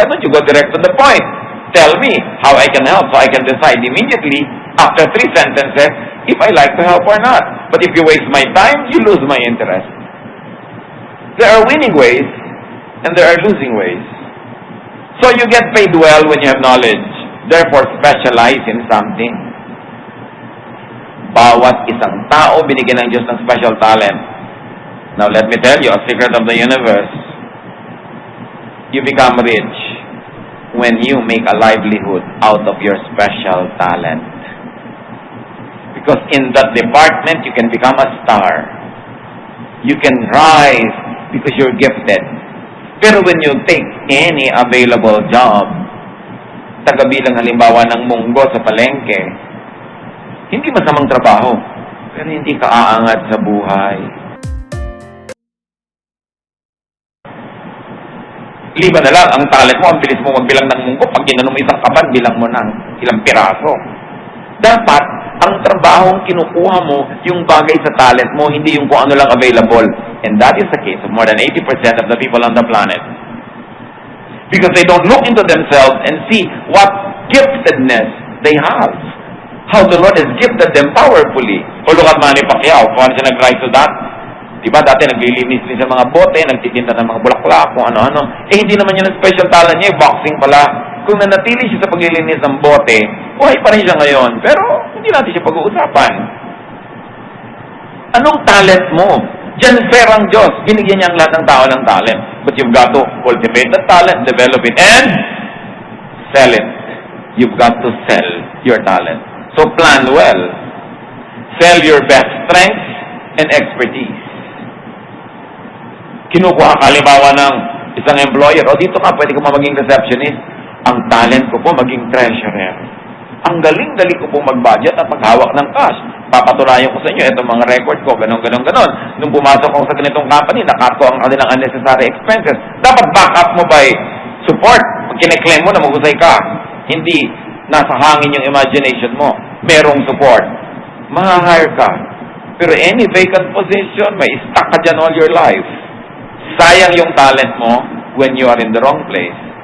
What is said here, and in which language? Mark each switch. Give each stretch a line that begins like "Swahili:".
English: Why don't you go direct to the point? Tell me how I can help so I can decide immediately after 3 sentences if I like to help or not. But if you waste my time, you lose my interest. There are winning ways and there are losing ways. So you get paid well when you have knowledge. Therefore, specialize in something.
Filipino: Bawat isang tao binigyan ng Diyos ng special talent.
English: Now let me tell you a secret of the universe. You become rich when you make a livelihood out of your special talent. Because in that department, you can become a star. You can rise because you're gifted.
Filipino: Pero
English: when you take any available job,
Filipino: tagabilang halimbawa ng munggo sa palengke, hindi masamang trabaho, pero hindi ka aangat sa buhay. Liban na lang, ang talent mo, ang bilis mo magbilang ng munggo, pag ginanong mo isang kaban, bilang mo ng ilang piraso. Dapat, ang trabahong kinukuha mo, yung bagay sa talent mo, hindi yung kung ano lang available.
English: And that is the case of more than 80% of the people on the planet. Because they don't look into themselves and see what giftedness they have. How the Lord has gifted them powerfully.
Filipino: O
English: look at
Filipino: Manny Pacquiao, kung ano siya nag-rise to that. Diba dati naglilinis din sa mga bote, nagtitinda ng mga bulaklak, kung ano-ano. Eh hindi naman yun ang special talent niya, boxing pala. Kung nanatili siya sa paglilinis ng bote, buhay pa rin siya ngayon. Pero hindi natin siya pag-uusapan. Anong talent mo? Diyan fair ang Diyos. Binigyan niya ang lahat ng tao ng talent.
English: But you've got to cultivate that talent, develop it, and sell it. You've got to sell your talent. So plan well. Sell your best strengths and expertise.
Filipino: Kinukuha ka halimbawa ng isang employer, o dito ka, pwede ka maging receptionist. Ang talent ko po maging treasurer. Ang galing-galing ko po mag-budget at maghawak ng cash. Papatunayan ko sa inyo, itong mga record ko, ganon. Nung pumasok ako sa ganitong company, nakat ko ang kanilang unnecessary expenses. Dapat backup mo by support. Pag kine-claim mo na mahusay ka, hindi nasa hangin yung imagination mo. Merong support. Mahahire ka.
English: Pero any vacant position, may stuck
Filipino: ka dyan
English: all your life.
Filipino: Sayang yung talent mo
English: when you are in the wrong place.